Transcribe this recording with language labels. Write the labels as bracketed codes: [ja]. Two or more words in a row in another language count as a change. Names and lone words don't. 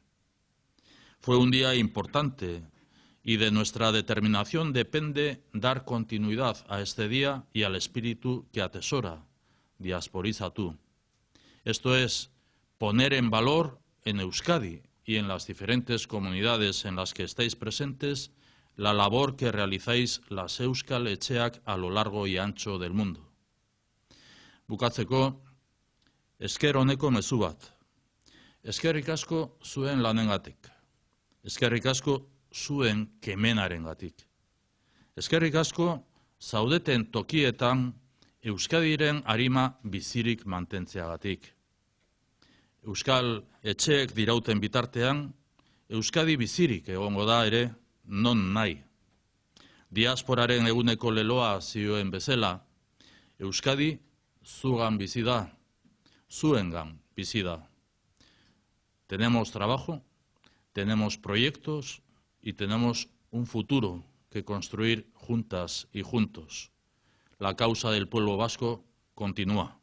[es] Fue un día importante y de nuestra determinación depende dar continuidad a este día y al espíritu que atesora Diasporizatu. Esto es, poner en valor en Euskadi y en las diferentes comunidades en las que estáis presentes la labor que realizáis las Euskal Etxeak a lo largo y ancho del mundo. [eu] Bukatzeko, esker oneko mezu bat. Eskerrik asko zuen lanengatik. Eskerrik asko zuen kemenarengatik. Eskerrik asko zaudeten tokietan Euskadiren arima bizirik mantentzeagatik. Euskal etxeek dirauten bitartean, Euskadi bizirik egongo da ere non nahi. Diasporaren eguneko leloa zioen bezala, Euskadi zugan bizi da, zuengan bizi da. [es] Tenemos trabajo, tenemos proyectos y tenemos un futuro que construir juntas y juntos. La causa del pueblo vasco continúa.